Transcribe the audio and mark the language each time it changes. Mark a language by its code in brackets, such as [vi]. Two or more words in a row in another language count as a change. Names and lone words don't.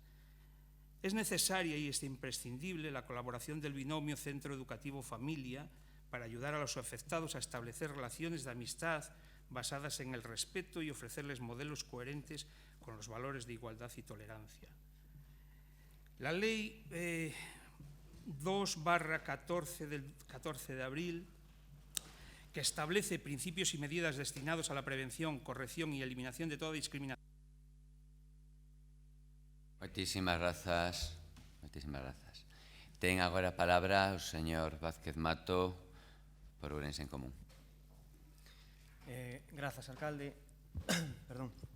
[es] Es necesaria y es imprescindible la colaboración del binomio centro educativo-familia para ayudar a los afectados a establecer relaciones de amistad basadas en el respeto y ofrecerles modelos coherentes con los valores de igualdad y tolerancia. La Ley 2/14 del 14 de abril, que establece principios y medidas destinados a la prevención, corrección y eliminación de toda discriminación. [gl] Moitísimas grazas. Moitísimas grazas. Ten agora a palabra o señor Vázquez Mato por Ourense en Común. Grazas, alcalde. Perdón.